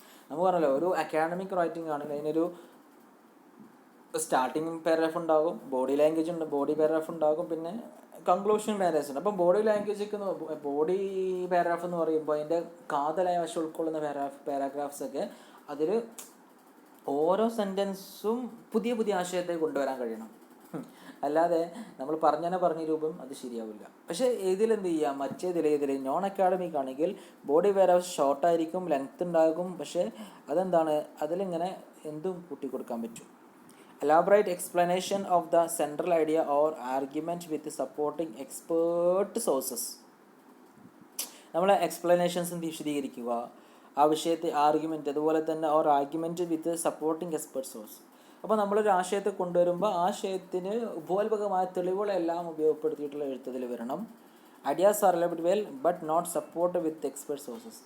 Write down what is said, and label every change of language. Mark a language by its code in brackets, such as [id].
[ml] നമുക്ക് പറഞ്ഞല്ലോ, ഒരു അക്കാഡമിക് റൈറ്റിംഗ് ആണെങ്കിൽ അതിനൊരു സ്റ്റാർട്ടിങ് പാരഗ്രാഫ് ഉണ്ടാകും, ബോഡി ലാംഗ്വേജ് ഉണ്ട്, ബോഡി പാരഗ്രാഫ് ഉണ്ടാകും, പിന്നെ കൺക്ലൂഷൻ പാരഗ്രാഫ്സ് ഉണ്ട്. അപ്പം ബോഡി ബോഡി പാരഗ്രാഫ് എന്ന് പറയുമ്പോൾ അതിൻ്റെ കാതലായ വശം ഉൾക്കൊള്ളുന്ന പാരഗ്രാഫ്സൊക്കെ അതിൽ ഓരോ സെൻറ്റൻസും പുതിയ പുതിയ ആശയത്തെ കൊണ്ടുവരാൻ കഴിയണം. അല്ലാതെ നമ്മൾ പറഞ്ഞ രൂപം അത് ശരിയാവില്ല. പക്ഷേ ഇതിലെന്ത് ചെയ്യാം? മറ്റേതിൽ നോൺ അക്കാഡമിക് ആണെങ്കിൽ ബോഡി പാരഗ്രാഫ് ഷോർട്ടായിരിക്കും, ലെങ്ത് ഉണ്ടാകും. പക്ഷേ അതെന്താണ്? അതിലിങ്ങനെ എന്തും കൂട്ടിക്കൊടുക്കാൻ പറ്റും. [en] Elaborate explanation of the central idea or argument with supporting expert sources. [ml] നമ്മൾ എക്സ്പ്ലനേഷൻസ് വിശദീകരിക്കുക, ആ വിഷയത്തെ ആർഗ്യുമെൻറ്റ്, അതുപോലെ തന്നെ [en] Or argument with supporting expert source. [ml] അപ്പോൾ നമ്മളൊരു ആശയത്തെ കൊണ്ടുവരുമ്പോൾ ആശയത്തിന് ഉപോത്ഭകമായ തെളിവുകളെല്ലാം ഉപയോഗപ്പെടുത്തിയിട്ടുള്ള എഴുത്തതിൽ വരണം. [en] Ideas are related well but not support with expert sources.